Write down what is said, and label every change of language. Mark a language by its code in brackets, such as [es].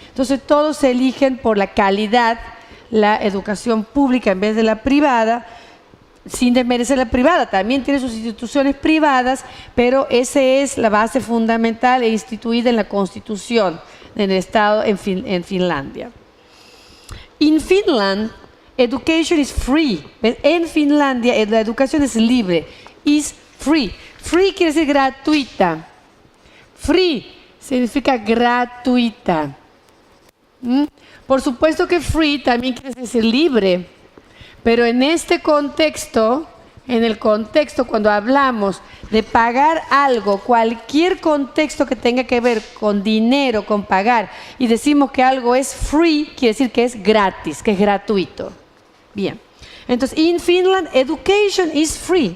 [es] Entonces todos se eligen por la calidad la educación pública en vez de la privada, sin desmerecer la privada. También tiene sus instituciones privadas, pero esa es la base fundamental e instituida en la Constitución del Estado en Finlandia. [en] In Finland, education is free. [es] En Finlandia, la educación es libre. Is free. Free quiere decir gratuita. Free significa gratuita. Por supuesto que free también quiere decir libre, pero en este contexto en el contexto, cuando hablamos de pagar algo, cualquier contexto que tenga que ver con dinero, con pagar, y decimos que algo es free, quiere decir que es gratis, que es gratuito. Bien. Entonces, in Finland, education is free.